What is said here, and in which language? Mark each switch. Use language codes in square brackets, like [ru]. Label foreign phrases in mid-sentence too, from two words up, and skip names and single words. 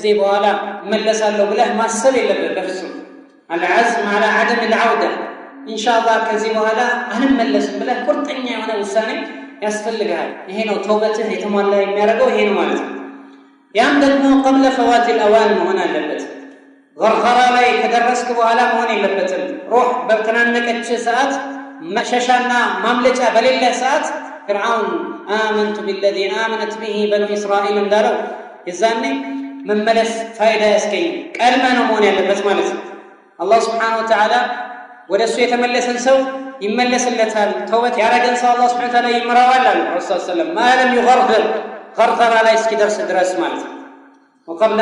[am] በኋላ መለሳለሁ ብለህ ማሰብ የለብህም በፍጹም [ar] العزم على عدم العودة ان شاء الله [am] ከዚህ በኋላ አንመለስም ብለህ ቁርጠኛ የሆነ ውሳኔ ያስፈልጋል ይሄ ነው ተውበትህ የተሟላ የሚያደርገው ይሄ ነው ማለት ነው ያም ደግሞ [ar] قبل فوات الاوان [am] መሆን አለበት غرغራ ላይ ከደረስክ በኋላ መሆን የለበትም። ሩህ በተናነቀች ሰዓት መሸሻና ማምለጫ በሌለ ሰዓት ፍርዓውን [ar] آمنت بالذي آمنت به بنو إسرائيل [am] እንዳለው የዛኔ መመለስ ፋይዳ ያስገኝ ቀድመ ነው መሆን ያለበት ማለት ነው። አላህ [ar] سبحانه وتعالى [am] ወደ እሱ የተመለሰን ሰው ይመለስለታል። ተውበት ያረገን ሰው አላህ [ar] سبحانه وتعالى [am] ይምራዋል አሉ ረሱል [ar] صلى الله عليه وسلم ما لم يغرغر [am] ገርገራ ላይ እስኪደርስ ድረስ ማለት ነው። ወቀብለ